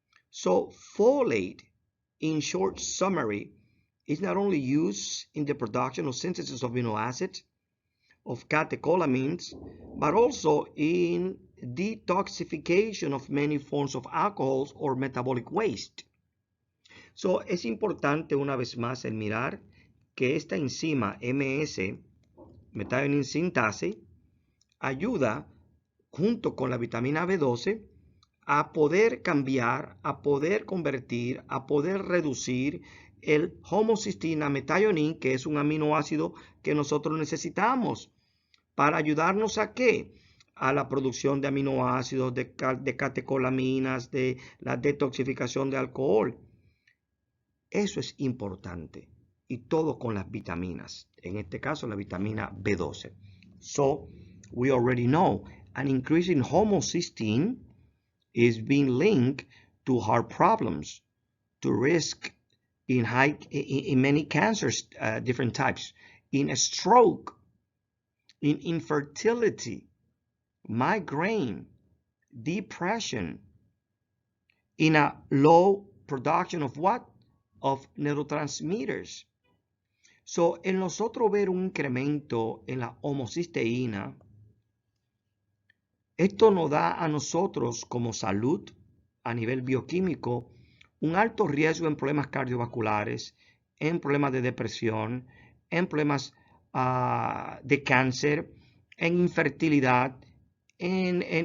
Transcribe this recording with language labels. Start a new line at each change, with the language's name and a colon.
English: So folate, in short summary, is not only used in the production or synthesis of amino acids, of catecholamines, but also in detoxification of many forms of alcohols or metabolic waste.
Spanish: So es importante una vez más el mirar que esta enzima MS, methionine synthase, ayuda junto con la vitamina B12 a poder cambiar, a poder convertir, a poder reducir el homocistina methionine, que es un aminoácido que nosotros necesitamos para ayudarnos a ¿qué? A la producción de aminoácidos, de catecolaminas, de la detoxificación de alcohol. Eso es importante. Y todo con las vitaminas. En este caso, la vitamina B12.
English: So, we already know an increase in homocysteine is being linked to heart problems, to risk in many cancers, different types, in a stroke, in infertility, migraine, depression, in a low production of what? Of neurotransmitters.
Spanish: So, en nosotros ver un incremento en la homocisteína, esto nos da a nosotros como salud a nivel bioquímico un alto riesgo en problemas cardiovasculares, en problemas de depresión, en problemas de cáncer, en infertilidad, en